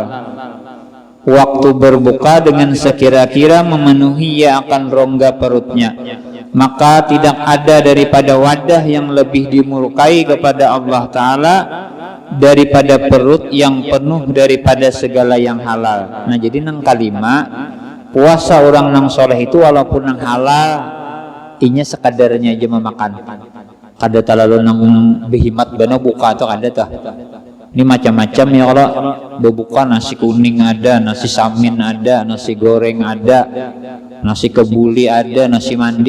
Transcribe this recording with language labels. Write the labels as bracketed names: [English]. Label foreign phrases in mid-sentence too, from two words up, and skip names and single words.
[Indonesian] Waktu berbuka dengan sekira-kira memenuhi ia akan rongga perutnya. Maka tidak ada daripada wadah yang lebih dimurkai kepada Allah Ta'ala daripada perut yang penuh daripada segala yang halal. [Banjar] Nah, jadi nang kalima, puasa orang nang soleh itu walaupun nang halal, inya sekadarnya aja memakan. Kada terlalu nang behimat bana buka atau kada tah. [Indonesian] Ini macam-macam ya, kalau berbuka nasi kuning ada, nasi samin ada, nasi goreng ada, nasi kebuli ada, nasi mandi.